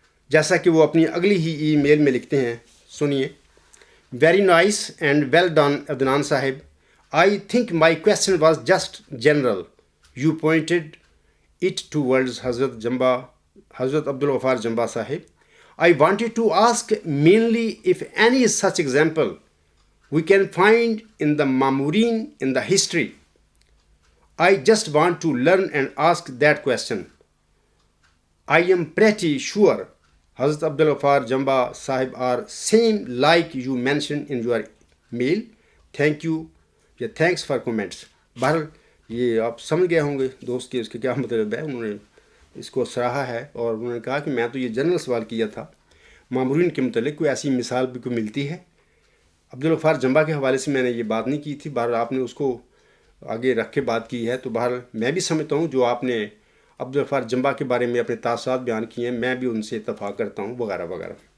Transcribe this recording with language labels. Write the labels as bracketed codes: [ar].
[ur] جیسا کہ وہ اپنی اگلی ہی ای میل میں لکھتے ہیں، سنیے۔ [en] Very nice and well done Adnan صاحب، I think my question was just general, you pointed it towards حضرت عبدالغفار جمبا صاحب۔ I wanted to ask mainly if any such example we can find in the Mamureen in the history. I just want to learn and ask that question. I am pretty sure Hazrat Abdul Ghaffar Jamba Sahib are same like you mentioned in your mail. Thank you. Yeah, thanks for comments. [ur] بہرحال یہ آپ سمجھ گئے ہوں گے دوست کہ اس کا کیا مطلب ہے۔ انہوں نے اس کو سراہا ہے اور انہوں نے کہا کہ میں تو یہ جنرل سوال کیا تھا، مامورین کے متعلق کوئی ایسی مثال بھی کوئی ملتی ہے؟ عبدالغفار جمبا کے حوالے سے میں نے یہ بات نہیں کی تھی، بہرحال آپ نے اس کو آگے رکھ کے بات کی ہے، تو بہرحال میں بھی سمجھتا ہوں جو آپ نے عبدالغفار جمبا کے بارے میں اپنے تاثرات بیان کیے ہیں میں بھی ان سے اتفاق کرتا ہوں وغیرہ وغیرہ۔